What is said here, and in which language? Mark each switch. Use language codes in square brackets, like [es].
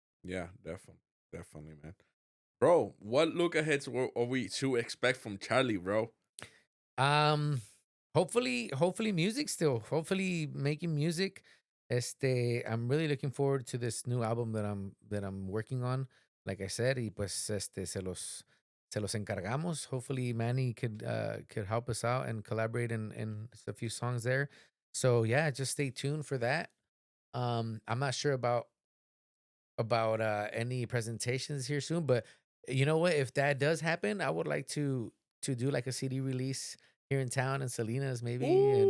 [en] Yeah, definitely. Definitely, man. Bro, what look aheads are we to expect from Charlie, bro? Um, hopefully music still. Hopefully making music. I'm really looking forward to this new album that I'm working on. Like I said, [es] y pues se los encargamos. [en] Hopefully Manny could help us out and collaborate in a few songs there. So yeah, just stay tuned for that. I'm not sure about any presentations here soon, but you know what? If that does happen, I would like to do like a CD release here in town in Salinas, maybe, and